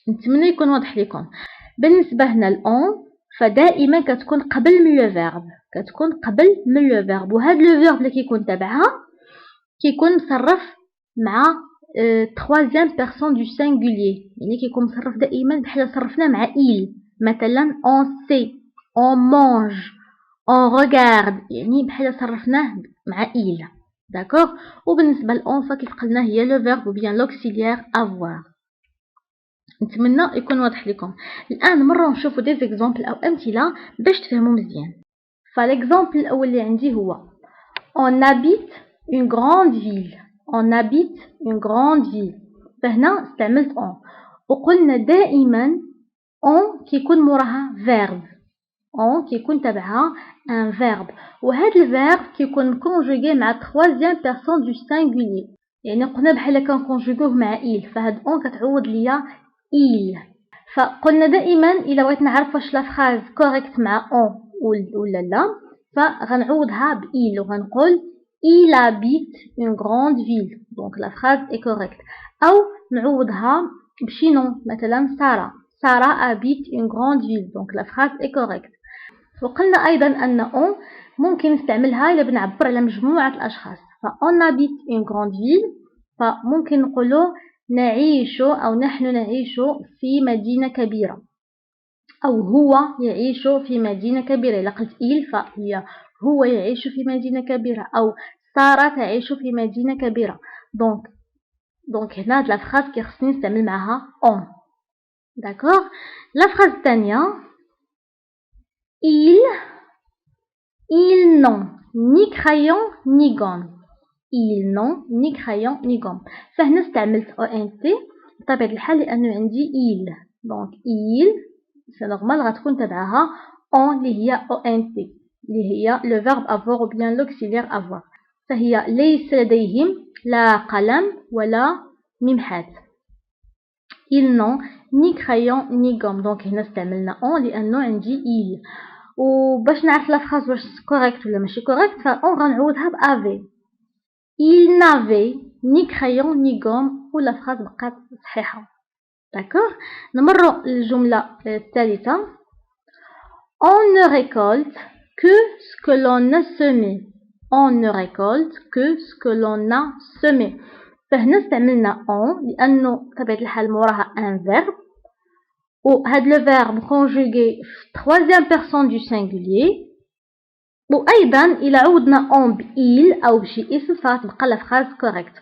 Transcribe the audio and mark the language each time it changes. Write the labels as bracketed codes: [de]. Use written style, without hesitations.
[ar] نتمنى يكون واضح لكم. بالنسبة هنا الأون فدائما كتكون قبل من لو فيرب كتكون قبل من لو فيرب وهاد لو فيرب اللي كيكون تبعها كيكون مصرف مع [fr] troisième personne du singulier [ar] يعني كيكون مصرف دائما بحال صرفنا مع il. [fr] مثلا on sait on mange on regarde يعني بحال صرفناه مع il. داكوغ. [ar] وبالنسبة لأون فكيف قلنا هي لو فيرب ou bien l'auxiliaire avoir. نتمنى يكون واضح لكم. الآن مرة نشوفوا دي زيكزامبل أو أمثلة باش تفهموا مزيان. فالإكزامبل الأول اللي عندي هو [fr] on habite une grande ville. on habite une grande ville. [ar] فهنا استعملت on وقلنا دائما on كيكون موراها verb. on كيكون تبعها un verb وهذا الverb كيكون conjugué مع troisième personne du singulier يعني قلنا بحال كنكونجوغوه مع il. فهاد on كتعوض ليا il. فقلنا دائما الا بغيت نعرف واش لا فراز كوريكت مع on ولا لا فغنعوضها ب il وغنقول [fr] il habite une grande ville. donc la phrase est correcte. [ar] او نعوضها بشي نون مثلا سارة. [fr] سارة habite une grande ville. donc la phrase est correcte. [ar] وقلنا ايضا ان on ممكن نستعملها الا بنعبر على مجموعة الاشخاص. ف on habite une grande ville فممكن نقولوا نعيش أو نحن نعيش في مدينة كبيرة أو هو يعيش في مدينة كبيرة. إلا قلت إل فهي هو يعيش في مدينة كبيرة أو سارة تعيش في مدينة كبيرة. دونك هنا هاد لا فراز كيخصني نستعمل معها on. [fr] داكوغ. لا فراز الثانية ils n'ont ni crayon ni gomme. ils n'ont ni crayon ni gomme. [ar] فهنا استعملت ont بطبيعة الحال لأنه عندي il. donc il سي نورمال غتكون تبعها [fr] on اللي هي ONT اللي هي le verbe avoir ou bien l'auxiliaire avoir. [ar] فهي ليس لديهم لا قلم ولا ممحات. [fr] ils n'ont ni crayon ni gomme. [ar] donc هنا استعملنا on لأنه عندي il. وباش نعرف لا فراز واش كوريكت ولا ماشي كوريكت فاون غنعوضها بافي. [fr] il n'avait ni crayon ni gomme ولا فراز بقات صحيحة. داكوغ. [ar] نمروا للجملة الثالثة. [fr] on ne récolte que ce que l'on a semé. on ne récolte que ce que l'on a semé. [ar] فهنا استعملنا on لأنه بطبيعة الحال موراها un verbe وهاد le verbe conjugué في troisième personne du singulier. وأيضا إلا عوضنا on ب il أو بشي اسم فتبقى لا phrase correcte.